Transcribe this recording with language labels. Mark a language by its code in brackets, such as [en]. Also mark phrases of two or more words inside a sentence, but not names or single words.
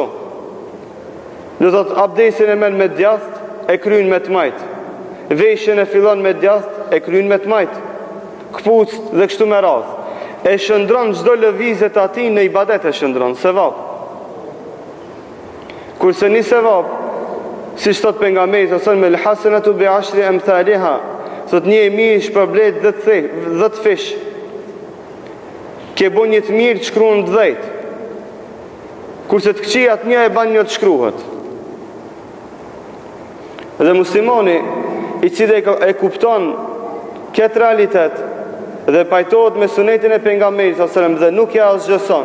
[sq] Do thot abdesin e merr me djathtë, e kryen me të majtë. Veshjen e fillon me djathtë, e kryen me të majtë. Kpucët dhe kështu me radhë. E shëndron çdo lëvizje të atij në ibadet, e shëndron sevap. Kurse një sevap Si thot pejgamberi sa me [ar] الحسنة بعشر أمثالها, [sq] thot një e mirë shpërblet 10 fish. Ke bën një të mirë të shkruan 10. Kurse të këqijat një e ban një të shkruhet. Dhe muslimani i cili e kupton këtë realitet dhe pajtohet me sunetin e pejgamberit [ar] صلى الله عليه وسلم [sq] dhe nuk ja asgjëson.